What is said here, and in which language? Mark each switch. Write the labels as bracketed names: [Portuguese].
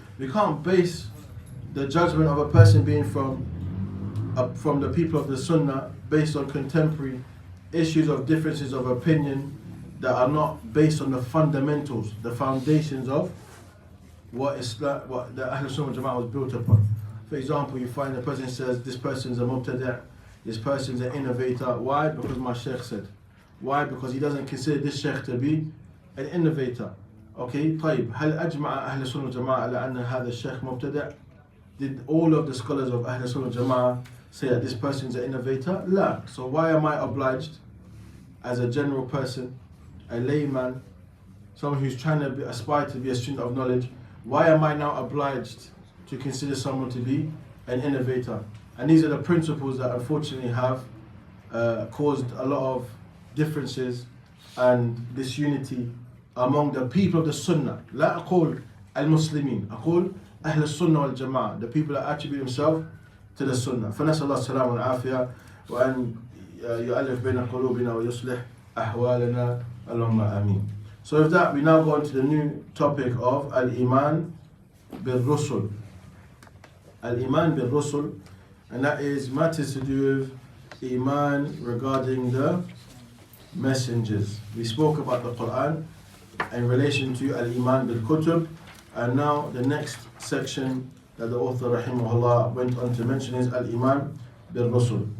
[English] We can't base the judgment of a person being from the people of the Sunnah based on contemporary issues of differences of opinion that are not based on the fundamentals, the foundations of what Islam, what the Ahlul Sunnah wal Jama'ah was built upon. For example, you find a person says, this person's a Mubtadi', this person's an innovator. Why? Because my Shaykh said. Why? Because he doesn't consider this Shaykh to be an innovator. Okay, [Arabic] طيب, هل أجمع أهل السنة والجماعة على أن هذا الشيخ مبتدع? [English] Did all of the scholars of Ahl Sunnah Jama'ah say that this person's an innovator? La. So why am I obliged, as a general person, a layman, someone who's trying to aspire to be a student of knowledge, why am I now obliged to consider someone to be an innovator? And these are the principles that unfortunately have caused a lot of differences and disunity among the people of the Sunnah. [Arabic] لا أقول المسلمين, أقول أهل السنة والجماعة, [English] the people that attribute themselves to the Sunnah. [Arabic] فنسأل الله السلامة والعافية وأن يؤلف بين قلوبنا ويصلح أحوالنا اللهم آمين. [English] So with that, we now go on to the new topic of Al-Iman bil-Rusul. Al-Iman bil-Rusul, and that is matters to do with Iman regarding the messengers. We spoke about the Quran in relation to Al-Iman bil-Kutub, and now the next section that the author rahimahullah went on to mention is Al-Iman bil-Rusul.